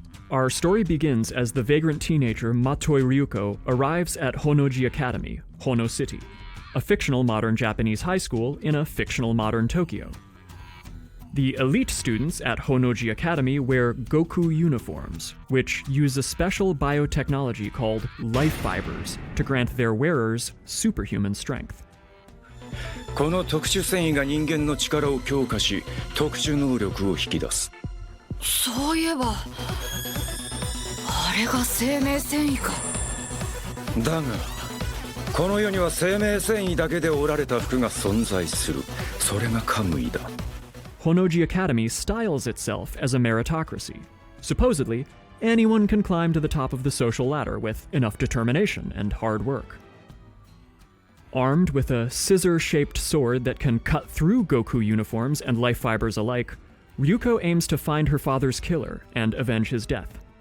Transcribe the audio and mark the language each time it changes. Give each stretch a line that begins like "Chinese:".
English: Our story begins as the vagrant teenager Matoi Ryuko arrives at Honnoji Academy, Honno City, a fictional modern Japanese high school in a fictional modern Tokyo. The elite students at Honnoji Academy wear Goku uniforms, which use a special biotechnology called life fibers to grant their wearers superhuman strength.
Japanese: この特殊繊維が人間の力を強化し、特殊能力を引き出す。そういえば、あれが生命繊維か。だが、この世には生命繊維だけで織られた服が存在する。それがカムイだ。
English: Honnoji Academy styles itself as a meritocracy. Supposedly, anyone can climb to the top of the social ladder with enough determination and hard work. Armed with a scissor-shaped sword that can cut through Goku uniforms and life fibers alike, Ryuko aims to find her father's killer and avenge his death.